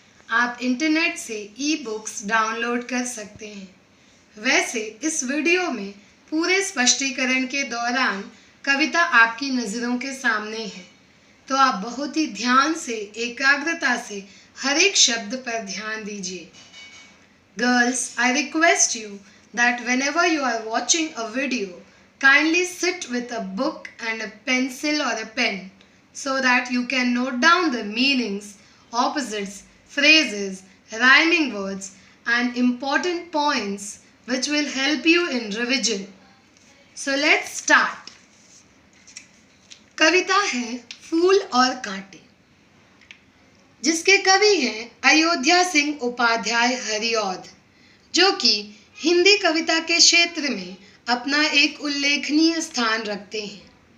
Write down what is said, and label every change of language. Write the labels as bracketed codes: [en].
[hi] आप इंटरनेट से e books download कर सकते हैं। वैसे इस वीडियो में पूरे स्पष्टीकरण के दौरान कविता आपकी नज़रों के सामने है, तो आप बहुत ही ध्यान से, एकाग्रता से हर एक शब्द पर ध्यान दीजिए। [en] Girls, I request you that whenever you are watching a video, kindly sit with a book and a pencil or a pen so that you can note down the meanings, opposites, phrases, rhyming words and important points which will help you in revision. So let's start. [hi] कविता है फूल और कांटे, जिसके कवि हैं अयोध्या सिंह उपाध्याय हरिऔध, जो कि हिंदी कविता के क्षेत्र में अपना एक उल्लेखनीय स्थान रखते हैं।